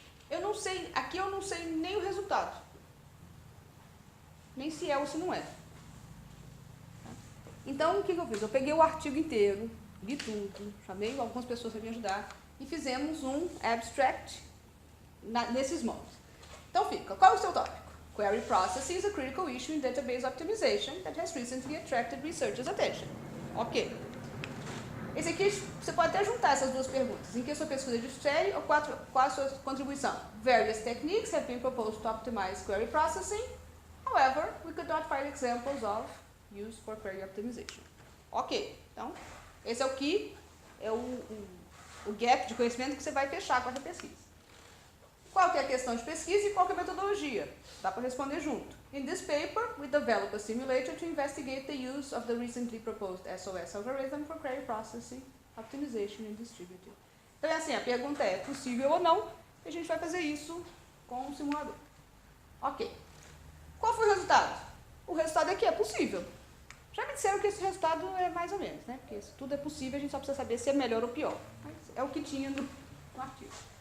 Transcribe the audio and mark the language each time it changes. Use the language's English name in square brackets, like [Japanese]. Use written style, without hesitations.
[Portuguese] Eu não sei, aqui eu não sei nem o resultado. Nem se é ou se não é. Então, o que eu fiz? Eu peguei o artigo inteiro, li tudo, chamei algumas pessoas para me ajudar e fizemos um abstract nesses modos. Então fica, qual é o seu tópico? [English] Query processing is a critical issue in database optimization that has recently attracted researchers' attention. Ok. [Portuguese] Esse aqui, você pode até juntar essas duas perguntas. Em que a sua pesquisa difere ou qual a sua contribuição? [English] Various techniques have been proposed to optimize query processing. However, we could not find examples of use for query optimization. Ok. [Portuguese] Então, esse é o que é o gap de conhecimento que você vai fechar com essa pesquisa. Qual que é a questão de pesquisa e qual que é a metodologia? Dá para responder junto. [English] In this paper, we develop a simulator to investigate the use of the recently proposed SOS algorithm for query processing, optimization and distributed. [Portuguese] Então é assim, a pergunta é possível ou não, e a gente vai fazer isso com um simulador. Ok. Qual foi o resultado? O resultado é que é possível. Já me disseram que esse resultado é mais ou menos, né? Porque se tudo é possível, a gente só precisa saber se é melhor ou pior. Mas é o que tinha no artigo.